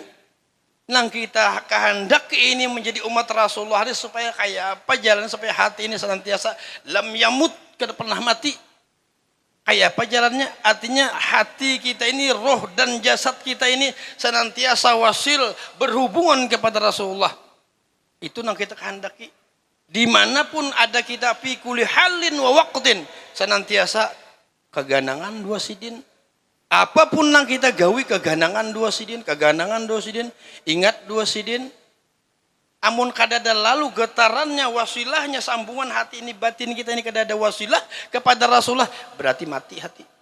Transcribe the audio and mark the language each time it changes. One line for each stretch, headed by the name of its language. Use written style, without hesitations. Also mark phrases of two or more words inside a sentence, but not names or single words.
Banjar: Nang kita kehendak ini menjadi umat Rasulullah ini supaya kayak apa jalan supaya hati ini senantiasa
Arabic: لم يمت,
Banjar: kada pernah mati. Kayak apa jalannya? Artinya hati kita ini, roh dan jasad kita ini senantiasa wasil berhubungan kepada Rasulullah. Itu nang kita kehendaki. Dimanapun ada kita
Arabic: في كل حال ووقت,
Banjar: senantiasa keganangan dua sidin. Apapun yang kita gawi keganangan dua sidin, ingat dua sidin. Amun kadada lalu getarannya, wasilahnya, sambungan hati ini, batin kita ini kadada wasilah kepada Rasulullah, berarti mati hati.